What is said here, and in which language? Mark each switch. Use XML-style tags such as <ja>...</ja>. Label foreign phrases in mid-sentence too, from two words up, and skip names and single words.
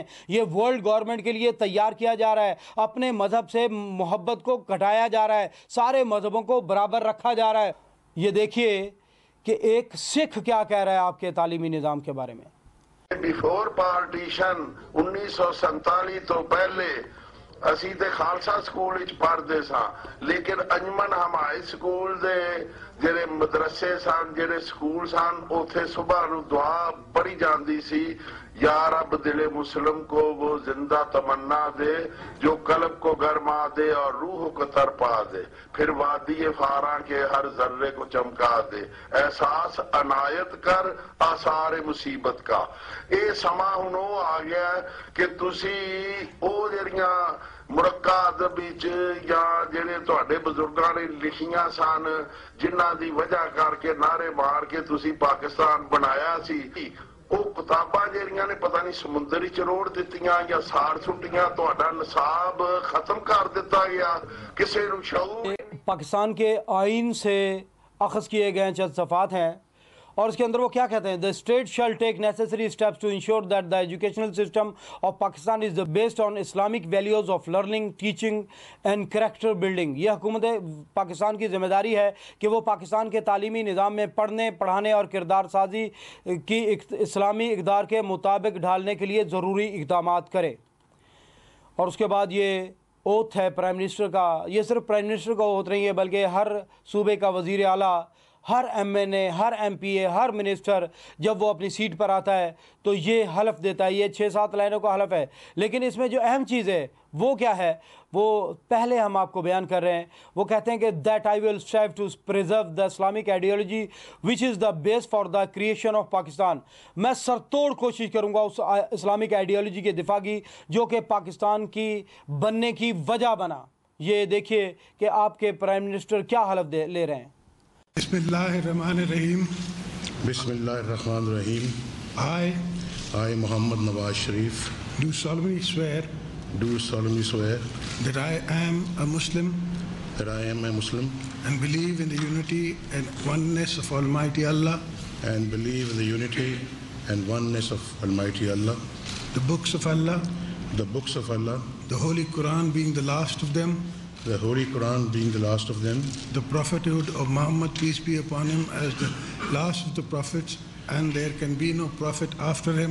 <ur>یہ</ur> <en>world government</en> <ur>کے لیے تیار کیا جا رہا ہے۔ اپنے مذہب سے محبت کو گھٹایا جا رہا ہے، سارے مذہبوں کو برابر رکھا جا رہا ہے. یہ دیکھیے کہ ایک سکھ کیا کہہ رہا ہے آپ کے تعلیمی نظام کے بارے میں.</ur> <en>before partition</en> <pa>1947 ਤੋ ਪਹਿਲੇ ਅਸੀਂ ਤੇ ਖਾਲਸਾ ਸਕੂਲ ਵਿੱਚ ਪੜ੍ਹਦੇ ਸਾਂ, ਲੇਕਿਨ ਅੰਜਮਨ ਹਮਾਇਤ ਸਕੂਲ ਦੇ ਜਿਹੜੇ ਮਦਰਸੇ ਸਨ, ਜਿਹੜੇ ਸਕੂਲ ਸਨ, ਉੱਥੇ ਸੁਬਾਹ ਨੂੰ ਦੁਆ ਪੜ੍ਹੀ ਜਾਂਦੀ ਸੀ,</pa> <ur>یا رب دل مسلم کو وہ زندہ تمنا دے جو قلب کو گرما دے اور روح کو ترپا دے، پھر وادی فاراں کے ہر ذرے کو چمکا دے، احساس عنایت کر آثار مصیبت کا۔</ur> <pa>اے سما ہن او آ گیا کہ تسی او جڑیاں مرکہ ادب وچ یا جڑے تہاڈے بزرگاں نے لکھیاں سن، جنہاں دی وجہ کر کے نعرے مار کے تسی پاکستان بنایا سی، وہ کتاباں جہاں نے پتہ نہیں سمندر وچ روڑ دتیاں یا ساڑ سٹیاں، تہاڈا نصاب ختم کر دیتا گیا، کسے نوں شعور۔</pa> <ur>پاکستان کے آئین سے اخذ کیے گئے چند صفحات ہیں، اور اس کے اندر وہ کیا کہتے ہیں؟</ur> <en>The state shall take necessary steps to ensure that the educational system of Pakistan is based on Islamic values of learning, teaching and character building۔</en> <ur>یہ حکومت پاکستان کی ذمہ داری ہے کہ وہ پاکستان کے تعلیمی نظام میں پڑھنے، پڑھانے اور کردار سازی کی اسلامی اقدار کے مطابق ڈھالنے کے لیے ضروری اقدامات کرے۔ اور اس کے بعد یہ اوتھ ہے</ur> <en>prime minister</en> <ur>کا، یہ صرف</ur> <en>prime minister</en> <ur>کا اوتھ نہیں ہے بلکہ ہر صوبے کا وزیر اعلیٰ، ہر ایم این اے، ہر ایم پی اے، ہر منسٹر جب وہ اپنی سیٹ پر آتا ہے تو یہ حلف دیتا ہے۔ یہ 6-7 لائنوں کا حلف ہے، لیکن اس میں جو اہم چیز ہے وہ کیا ہے، وہ پہلے ہم آپ کو بیان کر رہے ہیں۔ وہ کہتے ہیں کہ</ur> <en>that I will strive to preserve the Islamic ideology which is the basis for the creation of Pakistan.</en> <ur>میں سرتوڑ کوشش کروں گا اس</ur> <en>Islamic ideology</en> <ur>کے دفاع کی جو کہ پاکستان کی بننے کی وجہ بنا۔ یہ دیکھیے کہ آپ کے</ur> <en>prime minister</en> <ur>کیا حلف لے رہے ہیں۔</ur> <ar>بسم اللہ الرحمن الرحیم۔ بسم اللہ الرحمن الرحیم۔</ar> <en>I Muhammad Nawaz Sharif do solemnly swear that I am a Muslim and believe in the unity and oneness of Almighty Allah, the books of Allah, the Holy Quran being the last of them, the prophethood of Muhammad, peace be upon him, as the last of the prophets, and there can be no prophet after him.</en>